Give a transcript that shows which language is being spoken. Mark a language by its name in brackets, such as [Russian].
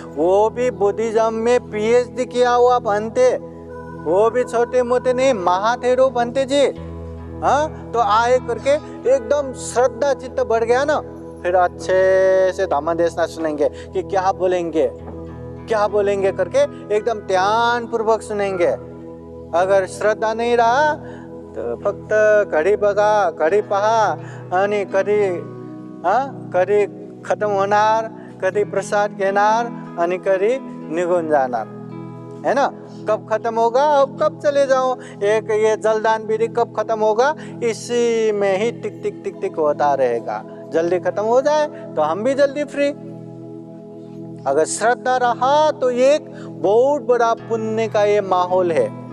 [Hindi] वो भी बुद्धिज्म में पीएचडी किया हुआ पंते, वो भी छोटे मोटे नहीं, महाथेरो पंते जी। तो आए करके एकदम श्रद्धा चित्त बढ़ गया ना। फिर अच्छे से धम्म देशना सुनेंगे कि क्या बोलेंगे करके एकदम ध्यान पूर्वक सुनेंगे। अगर श्रद्धा नहीं रहा तो [Marathi] फक्त कधी बघा कधी पहा आणि कधी खत्म होणार, कधी प्रसाद घेणार आणि कधी निघून जाणार, [Hindi] है ना? कब खत्म होगा, अब कब चले जाओ, एक ये जलदान विधि कब खत्म होगा, इसी में ही टिक टिक टिक टिक होता रहेगा। जल्दी खत्म हो जाए तो हम भी जल्दी फ्री। अगर श्रद्धा रहा तो एक बहुत बड़ा पुण्य का ये माहौल है।